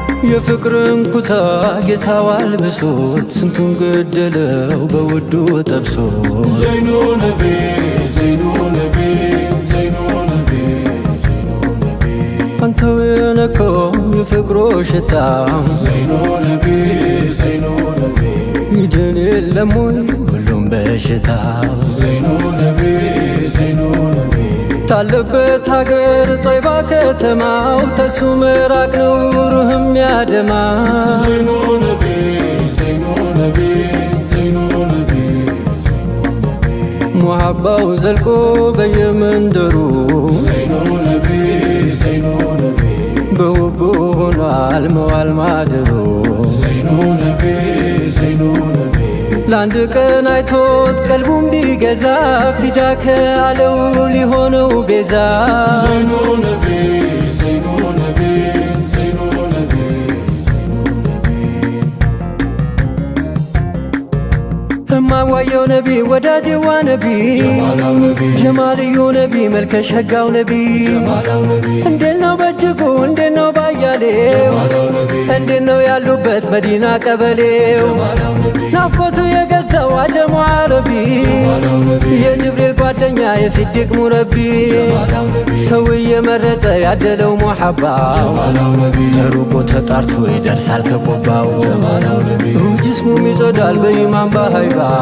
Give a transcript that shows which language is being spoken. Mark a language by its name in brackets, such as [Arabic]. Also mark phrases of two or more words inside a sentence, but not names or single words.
[Amharic] የፍቅርን ኩታ ጌታው አልብሶት ስንቱን ገደለው በውዱ ጠብሶ። [Arabic] زين نبي، زين نبي، زين نبي، زين [Amharic] አንተው የነካው የፍቅሩ ሽታ [Arabic] زين نبي، زين نبي፣ [Amharic] ይድን የለም ወይ ሁሉም በሽታ? [Arabic] زين نبي، زين نبي፣ [Amharic] ታለበት ሀገር ጦይባ ከተማው ተሱ ምራቅ ነው ሩህ የሚያደማ። [Arabic] زين نبي، زين نبي، زين نبي، زين [Amharic] ሙሐባው ዘልቆ በየመንደሩ [Arabic] زين نبي، زين نبي፣ [Amharic] በውቡ ሆኗል መዋል ማደሩ። [Arabic] زين نبي، زين نبي፣ [Amharic] ለአንድ ቀን አይቶት ቀልቡም ቢገዛ ፊዳ ከአለው ሊሆነው ቤዛ። [Arabic] زين نبي، زين نبي، زين نبي، زين نبي። [Amharic] እማዋየው ነቢ፣ ወዳጄዋ ነቢ፣ ጀማላው ነቢ፣ ጀማልዮ ነቢ፣ መልከ ሸጋው ነቢ፣ ጀማላው ነቢ፣ እንዴት ነው በእጅጉ፣ እንዴት ነው ባያሌው፣ ጀማላው ነቢ፣ እንዴት ነው ያሉበት መዲና ቀበሌው፣ ጀማላው ነቢ፣ ናፍቆቱ የገዛው አጀሙ አረቢ፣ ጀማላው ነቢ፣ የጅ- ጅብሪል ጓደኛ የሲዲቅ ሙረቢ፣ ሰው እየመረጠ ያደለው ሙሐባው፣ ተሩቆ ተጣርቶ ይደርሳል ከቆባው። ሩህ ጅስሙም ይጸዳል በኢማን በሃይባ፣